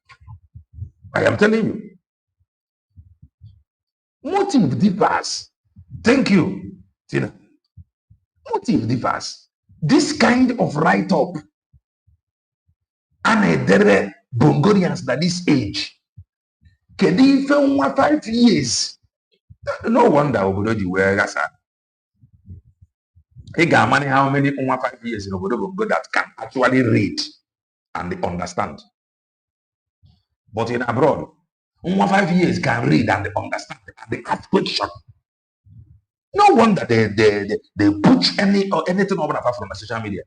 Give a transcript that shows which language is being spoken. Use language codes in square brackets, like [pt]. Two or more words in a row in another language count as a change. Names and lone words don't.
[en] I am telling you. Motive differs. Thank you, Tina. Motive differs. This kind of write-up and a Bongorians at this age. [ig] Kedi ife 5 years. [en] No wonder [ig] obodo ji wee gasa. Ị ga-amani [en] how many 5 years in obodo Bongo that can actually read and understand. But in abroad, 5 years can read and understand and they ask question. No wonder they push anything over from the social media.